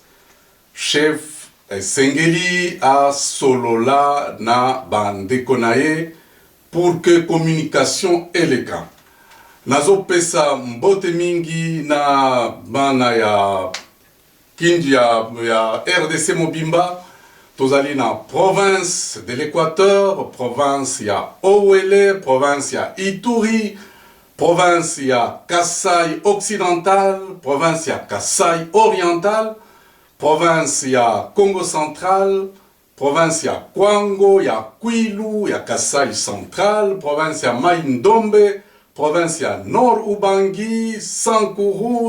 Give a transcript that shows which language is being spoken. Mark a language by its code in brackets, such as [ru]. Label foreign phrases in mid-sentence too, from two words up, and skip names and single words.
[ln] Chef esengeli a solo la na bandeko na ye [fr] pour que communication élégant. [ln] Nazo pesa mbote mingi na bana ya kinji ya RDC Mobimba. Tozali na [fr] province de l'Équateur, [ln] province ya Owele, province ya Ituri, province ya Kasai occidental, province ya Kasai oriental, province ya Congo central, province ya Kwango, ya Kwilu, ya Kasai central, province ya Mai-Ndombe, province ya Nord Ubangi, Sankuru,